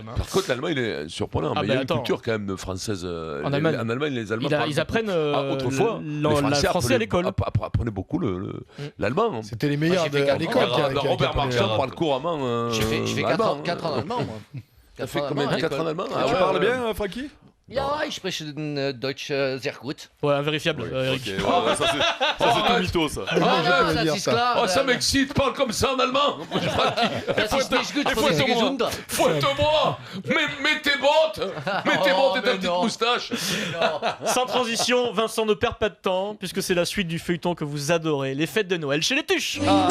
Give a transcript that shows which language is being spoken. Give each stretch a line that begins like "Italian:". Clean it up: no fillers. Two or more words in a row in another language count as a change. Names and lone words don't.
French: Par contre, l'allemand, il est surprenant. Mais il y a une culture quand même française. En Allemagne, les Allemands ils apprennent autrefois le français à l'école. Apprenaient beaucoup l'allemand. C'était les meilleurs à l'école. Robert Marchand parle couramment. Je fais 4 ans en allemand, moi. Ça fait combien de 4 ans en allemand? Tu parles bien, Francky?
German: Ja, ich spreche Deutsch sehr gut.
French: Ouais, invérifiable, Eric. Ça, c'est tout mytho, ça. Ça m'excite, parle comme ça en allemand. Fouette-moi. Mets tes bottes. Mets tes bottes et ta petite moustache. Sans transition, Vincent ne perd pas de temps, puisque c'est la suite du feuilleton que vous adorez, les fêtes de Noël chez les Tuches.